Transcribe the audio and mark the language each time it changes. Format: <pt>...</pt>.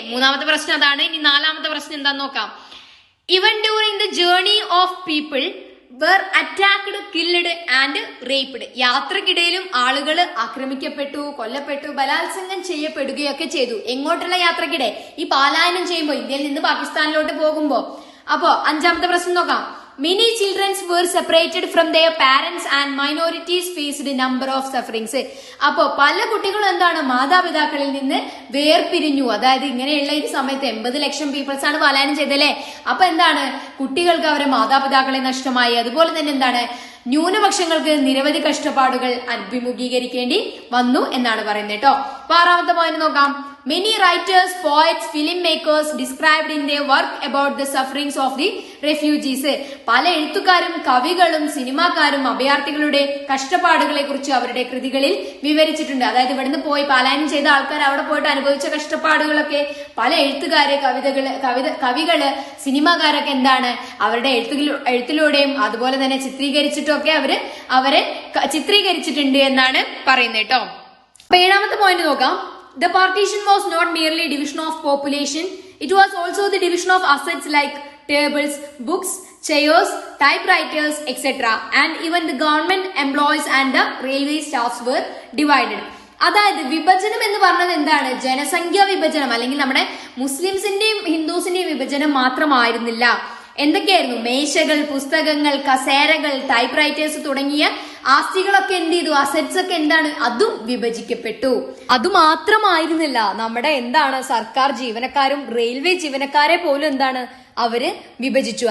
<ml>മൂന്നാമത്തെ പ്രശ്നം അതാണ്. ഇനി നാലാമത്തെ പ്രശ്നം എന്താന്ന് നോക്കാം.</ml> <en>Even during the journey of people were attacked, killed and raped.</en> <ml>യാത്രക്കിടയിലും ആളുകൾ ആക്രമിക്കപ്പെട്ടു, കൊല്ലപ്പെട്ടു, ബലാത്സംഗം ചെയ്യപ്പെടുകയൊക്കെ ചെയ്തു. എങ്ങോട്ടുള്ള യാത്രക്കിടെ? ഈ പലായനം ചെയ്യുമ്പോൾ ഇന്ത്യയിൽ നിന്ന് പാകിസ്ഥാനിലോട്ട് പോകുമ്പോ. അപ്പോ അഞ്ചാമത്തെ പ്രശ്നം നോക്കാം.</ml> <en>Many children were separated from their parents and minorities faced a number of sufferings.</en> <ml>അപ്പോ പല കുട്ടികളും എന്താണ് മാതാപിതാക്കളിൽ നിന്ന് വേർപിരിഞ്ഞു. അതായത് ഇങ്ങനെയുള്ള ഈ സമയത്ത് 80 ലക്ഷം പീപ്പിൾസ് ആണ് പലായനം ചെയ്തല്ലേ. അപ്പൊ എന്താണ് കുട്ടികൾക്ക് അവരെ മാതാപിതാക്കളെ നഷ്ടമായി. അതുപോലെ തന്നെ എന്താണ് ന്യൂനപക്ഷങ്ങൾക്ക് നിരവധി കഷ്ടപ്പാടുകൾ അഭിമുഖീകരിക്കേണ്ടി വന്നു എന്നാണ് പറയുന്നത് കേട്ടോ. അപ്പൊ ആറാമത്തെ പോയിന്റ് നോക്കാം.</ml> <en>Many writers, poets, filmmakers described in their work about the sufferings of the refugees.</en> <ml>പല എഴുത്തുകാരും കവികളും സിനിമാക്കാരും അഭയാർത്ഥികളുടെ കഷ്ടപ്പാടുകളെ കുറിച്ച് അവരുടെ കൃതികളിൽ വിവരിച്ചിട്ടുണ്ട്. അതായത് ഇവിടുന്ന് പോയി പലായനം ചെയ്ത ആൾക്കാർ അവിടെ പോയിട്ട് അനുഭവിച്ച കഷ്ടപ്പാടുകളൊക്കെ പല എഴുത്തുകാരെ കവികള് സിനിമാക്കാരൊക്കെ എന്താണ് അവരുടെ എഴുത്തിലൂടെയും അതുപോലെ തന്നെ ചിത്രീകരിച്ചിട്ടും ഒക്കെ അവരെ ചിത്രീകരിച്ചിട്ടുണ്ട് എന്നാണ് പറയുന്നത് കേട്ടോ. അപ്പൊ ഏഴാമത്തെ പോയിന്റ് നോക്കാം.</ml> <en>The partition was not merely division of population, it was also the division of assets like tables, books, chairs, typewriters, etc. And even the government employees and the railway staffs were divided.</en> <ml>അതായത് വിഭജനം എന്ന് പറഞ്ഞത് എന്താണ്? ജനസംഖ്യ വിഭജനം അല്ലെങ്കിൽ നമ്മുടെ മുസ്ലിംസിന്റെയും ഹിന്ദുസിന്റെയും വിഭജനം മാത്രമായിരുന്നില്ല. എന്തൊക്കെയായിരുന്നു? മേശകൾ, പുസ്തകങ്ങൾ, കസേരകൾ, ടൈപ്പ് റൈറ്റേഴ്സ് തുടങ്ങിയ ആസ്തികളൊക്കെ എന്ത് ചെയ്തു? അസറ്റ്സ് ഒക്കെ എന്താണ്? അതും വിഭജിക്കപ്പെട്ടു. അതുമാത്രമായിരുന്നില്ല, നമ്മുടെ എന്താണ് സർക്കാർ ജീവനക്കാരും റെയിൽവേ ജീവനക്കാരെ പോലും എന്താണ് അവര് വിഭജിച്ചു.</ml>